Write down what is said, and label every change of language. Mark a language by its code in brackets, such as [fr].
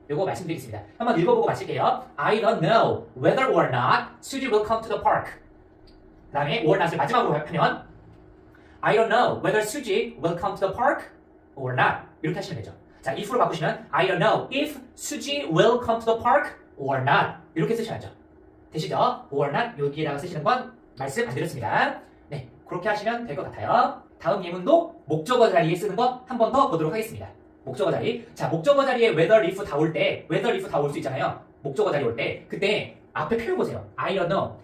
[ko] 요거 말씀드리겠습니다. 한번 읽어보고 마칠게요. [en] I don't know whether or not Suji will come to the park. [ko] 그 다음에 or not을 마지막으로 하면 [en] I don't know whether Suji will come to the park or not. [ko] 이렇게 하시면 되죠. 자, if로 바꾸시면 [en] I don't know if Suji will come to the park or not. [ko] 이렇게 쓰셔야죠. 되시죠? or not 여기에다가 쓰시는 건 말씀 안 드렸습니다. 네, 그렇게 하시면 될 것 같아요. 다음 예문도 목적어 자리에 쓰는 거 한 번 더 보도록 하겠습니다. 목적어 자리. 자, 목적어 자리에 whether, if 다 올 때, whether, if 다 올 수 있잖아요. 목적어 자리 올 때. 그때 앞에 표현 보세요. [en] I don't know.